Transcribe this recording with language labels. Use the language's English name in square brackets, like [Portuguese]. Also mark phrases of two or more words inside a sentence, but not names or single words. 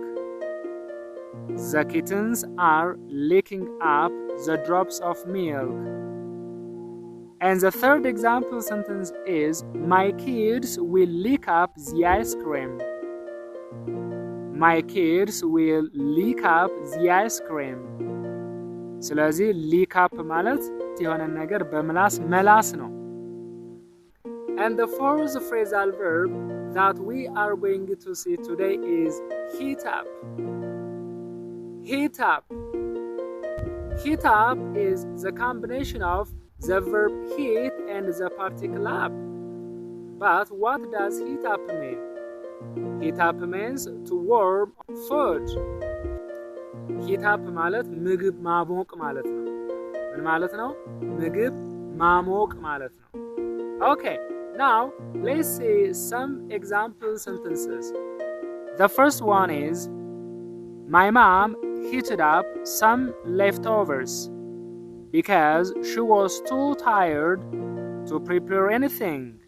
[English] The kittens are licking up the drops of milk. And the third example sentence is, my kids will lick up the ice cream. My kids will lick up the ice cream. ስለዚህ lick up [Amharic] ማለት የሆነ ነገር በምላስ መላስ ነው። [English] And the fourth phrasal verb that we are going to see today is heat up. Heat up. Heat up is the combination of the verb heat and the particle up. But what does heat up mean? Heat up means to warm food. Heat up [Amharic] ማለት ምግብ ማሞቅ ማለት ነው። ምን ማለት ነው? ምግብ ማሞቅ ማለት ነው። [English] Okay, now let's see some example sentences. The first one is, my mom heated up some leftovers because she was too tired to prepare anything.